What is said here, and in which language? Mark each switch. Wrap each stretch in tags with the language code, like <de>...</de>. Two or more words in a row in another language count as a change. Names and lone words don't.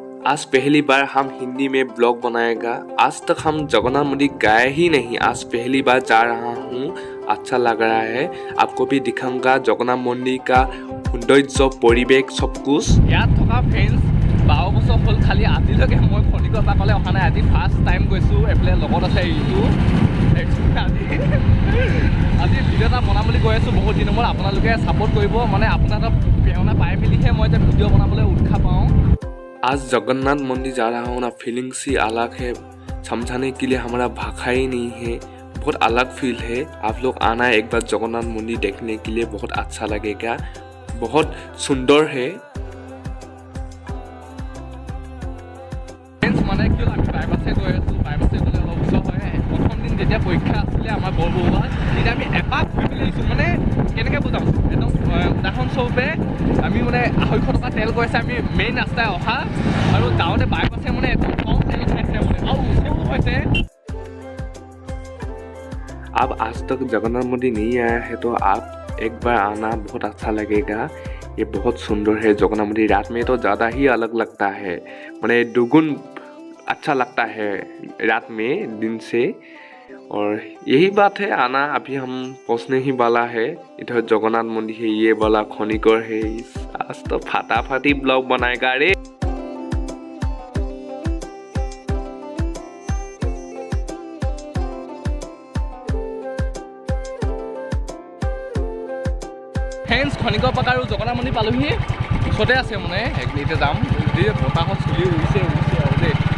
<hi>आज पहली बार हम हिंदी में ब्लॉग बनाएगा। आज तक हम जगन्नाथ मंदिर गए ही नहीं, आज पहली बार जा रहा हूँ। अच्छा लग रहा है, आपको भी दिखाऊंगा जगन्नाथ मंदिर का सौंदर्य परिवेश सब कुछ। याद थका</hi> <as>फ्रेंड्स 12 বছৰ হ'ল, খালি আজিলৈকে মই খনিকৰ পাকলৈ অহা নাই। আজি</as> <en>first time</en> <as>গৈছোঁ। এফালে লগত আছে ইটো আজি ভিডিঅ' এটা বনাম বুলি কৈ আছোঁ বহুত দিনৰ মূৰত। আপোনালোকে ছাপোৰ্ট কৰিব, মানে আপোনালোকৰ প্ৰেৰণা পাই মেলিহে মই যে ভিডিঅ' বনাবলৈ উৎসাহ পাওঁ।</as> <hi>आज जगन्नाथ मंदिर जा रहा हूँ ना, फीलिंग्स ही अलग है, समझाने के लिए हमारा भाषा ही नहीं है। बहुत अलग फील है। आप लोग आना एक बार जगन्नाथ मंदिर देखने के लिए, बहुत अच्छा लगेगा, बहुत सुंदर है।</hi> <as>মানে কি হ'ল, আমি বাইপাছে গৈ আছোঁ। বাইপাছে গ'লে অলপ ওচৰ হয়। প্ৰথম দিন যেতিয়া পৰীক্ষা আছিলে আমাৰ বৰবৰুৱা, তেতিয়া আমি এপাক ঘূৰি পেলাই আহিছোঁ। মানে কেনেকৈ বুজাম, একদম উদাহৰণস্বৰূপে আমি মানে 250 টকা তেল গৈছে, আমি মেইন ৰাস্তাই অহা আৰু যাওঁতে বাইপাছে মানে একদম কম তেল খাইছে মানে, আৰু ওচৰো হৈছে।</as> <hi>आप आज तक जगन्नाथ मंदिर नहीं आया है तो आप एक बार आना, बहुत अच्छा लगेगा। ये बहुत सुंदर है जगन्नाथ मंदिर। रात में तो ज़्यादा ही अलग लगता है, मैंने दुगुन अच्छा लगता है रात में दिन से। और यही बात है, आना। अभी हम पहुँचने ही वाला है। इधर जगन्नाथ मंदिर है, ये वाला खनिकर है। आज तो फटाफटी ब्लॉग बनाएगा रे।</hi> <as>ফ্ৰেণ্ডছ, খনিকৰ পাক আৰু জগন্নাথ মন্দিৰ পালোহি, ওচৰতে আছে মানে। এক মিনিটে যাম। বতাহত চুলি উৰিছে আৰু দেই।</as>